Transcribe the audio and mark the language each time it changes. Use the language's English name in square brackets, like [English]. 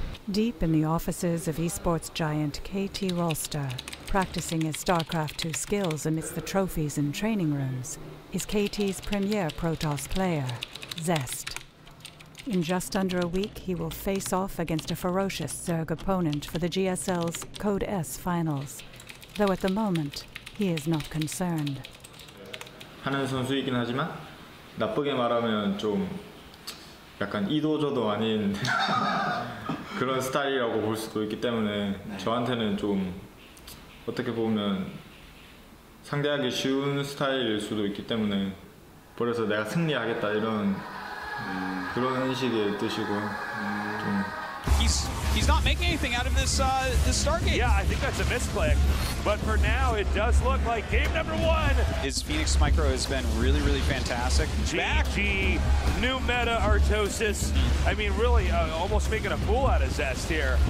[English] Deep in the offices of esports giant KT Rolster, practicing his StarCraft 2 skills amidst the trophies and training rooms, is KT's premier Protoss player, Zest. In just under a week, he will face off against a ferocious Zerg opponent for the GSL's Code S finals, though at the moment, he is not concerned. [Korean] 하는 선수이긴 하지만 나쁘게 말하면 좀 약간 이도저도 아닌 그런 스타일이라고 볼 수도 있기 때문에 저한테는 좀 어떻게 보면 상대하기 쉬운 스타일일 수도 있기 때문에 그래서 내가 승리하겠다 이런 그런 인식의 뜻이고 좀 [English] He's not making anything out of this Stargate. Yeah, I think that's a misclick. But for now, it does look like game number 1. His Phoenix Micro has been really, really fantastic. GG, new meta Artosis. I mean, really almost making a fool out of Zest here.